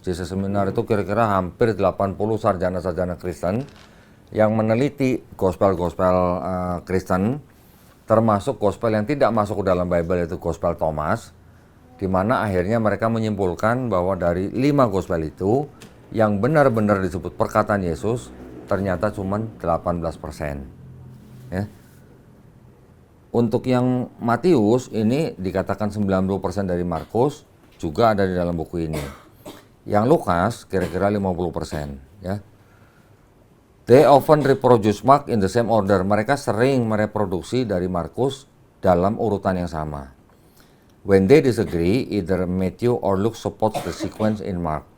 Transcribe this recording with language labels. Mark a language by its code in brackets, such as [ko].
[id] Jesus Seminar itu kira-kira hampir 80 sarjana-sarjana Kristen yang meneliti gospel-gospel Kristen, termasuk gospel yang tidak masuk ke dalam Bible, yaitu gospel Thomas, di mana akhirnya mereka menyimpulkan bahwa dari 5 gospel itu yang benar-benar disebut perkataan Yesus ternyata cuma 18%. Ya. Untuk yang Matius ini dikatakan 90% dari Markus juga ada di dalam buku ini. Yang Lukas kira-kira 50%, ya. [en] They often reproduce Mark in the same order. [id] Mereka sering mereproduksi dari Markus dalam urutan yang sama. [en] When they disagree, either Matthew or Luke supports the sequence in Mark.